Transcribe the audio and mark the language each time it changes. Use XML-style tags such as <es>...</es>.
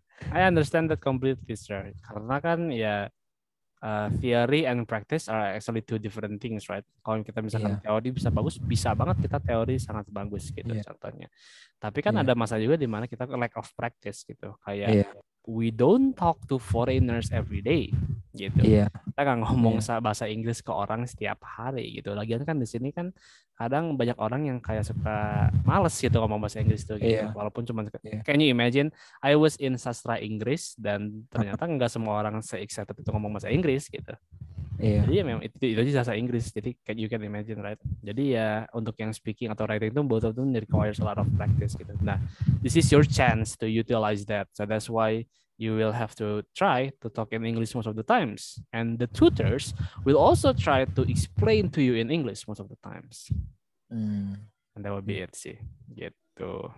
<en>I understand that completely, sir.</en> <id>Karena kan ya</id> <en>theory and practice are actually two different things, right?</en> <id>Kalau kita misalkan teori bisa bagus, bisa banget kita teori sangat bagus gitu contohnya. Tapi kan ada masa juga di mana kita</id> <en>lack of practice</en> <id>gitu.</id> <en>Kayak we don't talk to foreigners every day gitu.</en> <id>Kita nggak ngomong bahasa Inggris ke orang setiap hari gitu. Lagian kan di sini kan kadang banyak orang yang kayak suka males gitu ngomong bahasa Inggris tuh gitu. Walaupun cuma</id> <en>can you imagine I was in</en> <id>sastra Inggris dan ternyata nggak semua orang se-excited itu ngomong bahasa Inggris gitu. Jadi ya memang itu aja bahasa Inggris.</id> <en>Jadi you can imagine, right?</en> <id>Jadi ya untuk yang speaking atau writing itu</id> <en>both of them requires a lot of practice gitu. Nah, this is your chance to utilize that. So that's why you will have to try to talk in English most of the times. And the tutors will also try to explain to you in English most of the times. And that will be it sih. Gitu.</en>